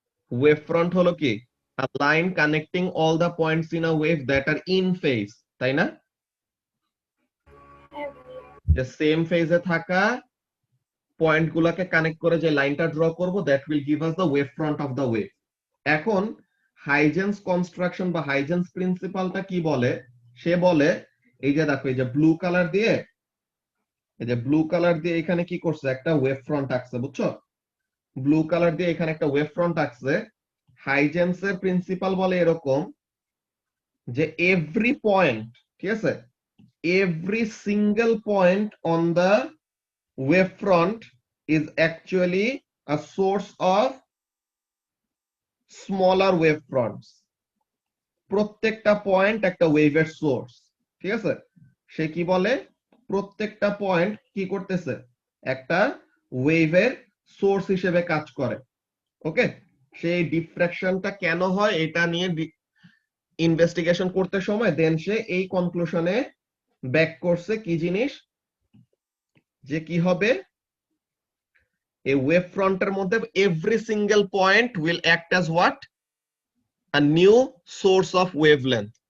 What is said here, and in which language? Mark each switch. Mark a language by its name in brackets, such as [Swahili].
[Bangla] Wave front হলো কি, [English] a line connecting all the points in a wave that are in phase, [Bangla] তাই না? হ্যাঁ ভাইয়া। যে সেম ফেজে থাকা পয়েন্ট গুলাকে কানেক্ট করে যে লাইনটা ড্র করব, [English] That will give us the wave front of the wave. [Bangla] এখন হাইজেন্স কনস্ট্রাকশন বা হাইজেন্স প্রিন্সিপালটা কি বলে? সে বলে এই যে দেখো, এই যে ব্লু কালার দিয়ে, এই যে ব্লু কালার দিয়ে এখানে কি করছে, একটা ওয়েভ ফ্রন্ট আঁকছে, বুঝছো? ব্লু কালার দিয়ে এখানে একটা ওয়েভ ফ্রন্ট আঁকছে। হাইজেন্সের প্রিন্সিপাল বলে এরকম যে এভরি পয়েন্ট, ঠিক আছে, [English] every single point on the wavefront is actually a source of smaller wavefronts. [Bangla] প্রত্যেকটা পয়েন্ট একটা ওয়েভের সোর্স, ঠিক আছে? সে কি বলে, প্রত্যেকটা পয়েন্ট কি করতেছে, একটা ওয়েভের সোর্স হিসেবে কাজ করে। ওকে, সেই ডিফ্র্যাকশনটা কেন হয় এটা নিয়ে ইনভেস্টিগেশন করতে সময় দেন সে এই কনক্লুশনে ব্যাক করছে কি জিনিস, যে কি হবে, এই ওয়েভ ফ্রন্টের মধ্যে [English] Every single point will act as what, a new source of wavelength.